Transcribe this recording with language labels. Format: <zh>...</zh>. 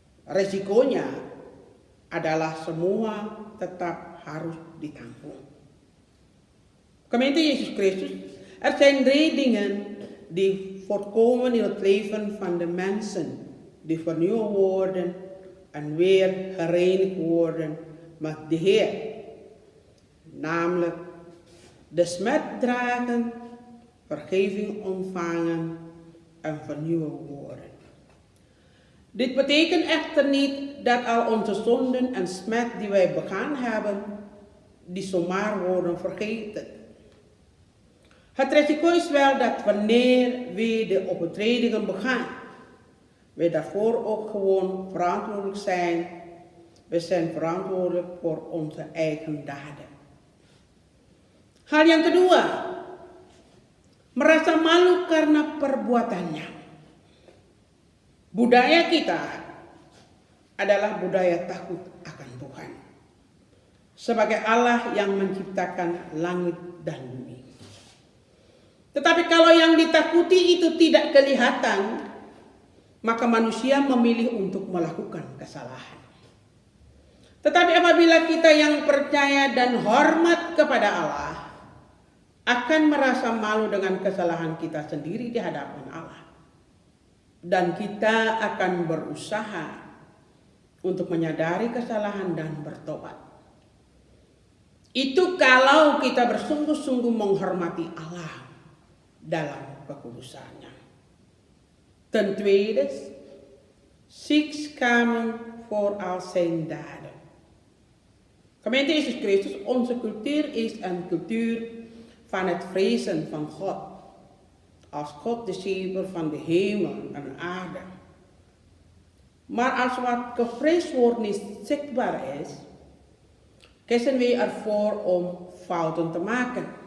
<id>Resikonya adalah semua tetap harus ditanggung.</id> <nl>Gemeente Jezus Christus, er zijn 3 dingen die voortkomen in het leven van de mensen, die vernieuwd worden en weer gereinigd worden met de Heer. Namelijk de smet dragen, vergeving ontvangen en vernieuwd worden. Dit betekent echter niet dat al onze zonden en smet die wij begaan hebben, die zomaar worden vergeten. Het risico is wel dat wanneer we de overtredingen begaan, we daarvoor ook gewoon verantwoordelijk zijn. We zijn verantwoordelijk voor onze eigen daden.</nl> <id>Hal yang kedua, merasa malu karena perbuatannya. Budaya kita adalah budaya takut akan Tuhan sebagai Allah yang menciptakan langit dan bumi. Tetapi kalau yang ditakuti itu tidak kelihatan, maka manusia memilih untuk melakukan kesalahan. Tetapi apabila kita yang percaya dan hormat kepada Allah akan merasa malu dengan kesalahan kita sendiri di hadapan Allah, dan kita akan berusaha untuk menyadari kesalahan dan bertobat. Itu kalau kita bersungguh-sungguh menghormati Allah dalam kekudusannya.</id> <nl>Ten tweede, ziek schamen voor al zijn daden. Gemeente Jezus Christus, onze cultuur is een cultuur van het vrezen van God. Als God de schepper van de hemel en aarde. Maar als wat gevreesd wordt niet zichtbaar is, kiezen we ervoor om fouten te maken.</nl>